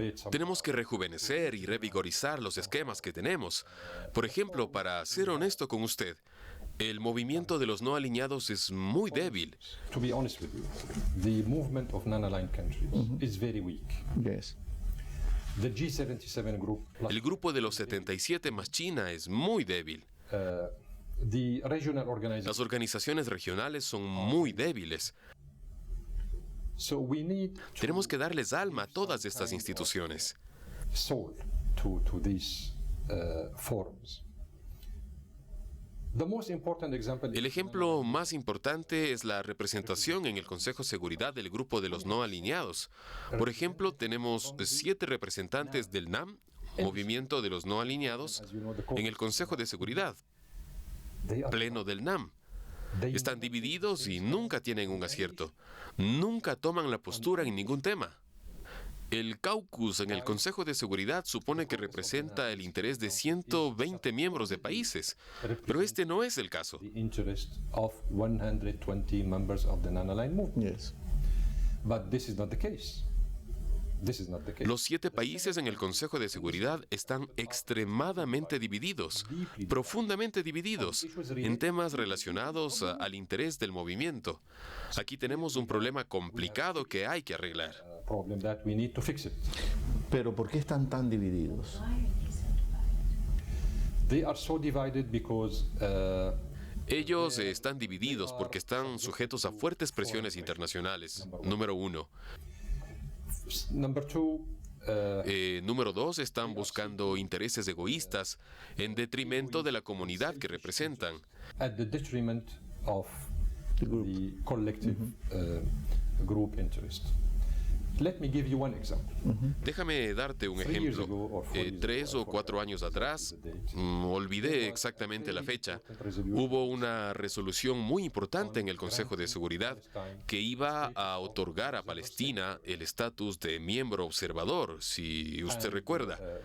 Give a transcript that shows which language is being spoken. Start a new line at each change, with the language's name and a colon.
Spanish: Tenemos que rejuvenecer y revigorizar los esquemas que tenemos. Por ejemplo, para ser honesto con usted, el movimiento de los no alineados es muy débil.
English: To be honest with you, the movement of non-aligned countries is very weak. Yes. The G77 group,
Spanish: El grupo de los 77 más China es muy débil.
English: the regional organizations.
Spanish: Las organizaciones regionales son muy débiles.
English: So we need
Spanish: Tenemos que darles alma a todas estas instituciones.
English: soul to these forums. The most important example
Spanish: El ejemplo más importante es la representación en el Consejo de Seguridad del grupo de los no alineados. Por ejemplo, tenemos 7 representantes del NAM, Movimiento de los No Alineados, en el Consejo de Seguridad, pleno del NAM. Están divididos y nunca tienen un acierto. Nunca toman la postura en ningún tema. El caucus en el Consejo de Seguridad supone que representa el interés de 120 miembros de países, pero este no es el caso.
English: the interest of 120 members of the non-aligned movement. Yes. But this is not the case. This is not the case.
Spanish: Los 7 países en el Consejo de Seguridad están extremadamente divididos, profundamente divididos, en temas relacionados al interés del movimiento. Aquí tenemos un problema complicado que hay que arreglar.
English: Problem that we need to fix it.
Spanish: Pero ¿por qué están tan divididos?
English: They are so divided because
Spanish: Ellos están divididos porque están sujetos a fuertes presiones internacionales, número 1.
English: number 2,
Spanish: Número 2, están buscando intereses egoístas en detrimento de la comunidad que representan.
English: at the detriment of the collective group interest. Let me give you one example.
Spanish: Déjame darte un ejemplo. 3 o 4 años atrás, olvidé exactamente la fecha, hubo una resolución muy importante en el Consejo de Seguridad que iba a otorgar a Palestina el estatus de miembro observador, si usted recuerda.